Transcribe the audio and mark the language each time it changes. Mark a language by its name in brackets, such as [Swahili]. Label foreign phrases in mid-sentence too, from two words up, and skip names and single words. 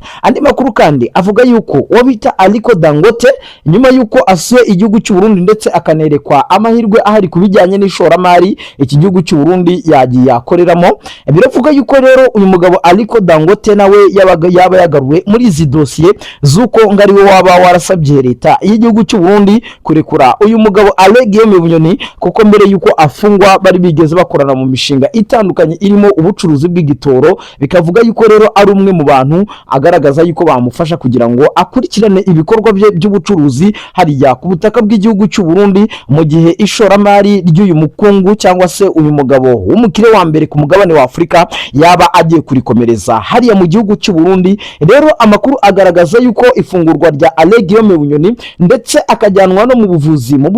[Kinyarwanda] Andi makuru kandi avuga yuko wabita Aliko Dangote nyuma yuko asuye igihugu cy'u Burundi ndetse akanerekwa amahirwe ahari ku bijyanye n'ishoramari iki gihugu cy'u Burundi yagiye akoreramo, biravuga yuko rero uyu mugabo Aliko Dangote nawe yaba yagaruwe muri izi dosiye zuko ngariwe waba warasabye leta y'igihugu cy'u Burundi kurekura uyu mugabo Alegiyeme Bunyoni, kuko mbere yuko afungwa bari bigeze bakorana mu mishinga itandukanye irimo ubucuruzi bw'igitoro. Bikavuga yuko rero ari umwe mu bantu agaragaza yuko bamufasha kugira ngo akurikirane ibikorwa bye by'ubucuruzi hariya ku butaka bw'igihugu cy'u Burundi, mu gihe ishoramari ry'uyu mukungu cyangwa se uyu mugabo w'umukire wa mbere ku mugabane wa Afurika yaba agiye kurikomereza hariya mu gihugu cy'u Burundi. Rero amakuru agaragaza yuko ifungurwa rya Alegiyeme Bunyoni ndetse akajyanwa no mu buvuzi mu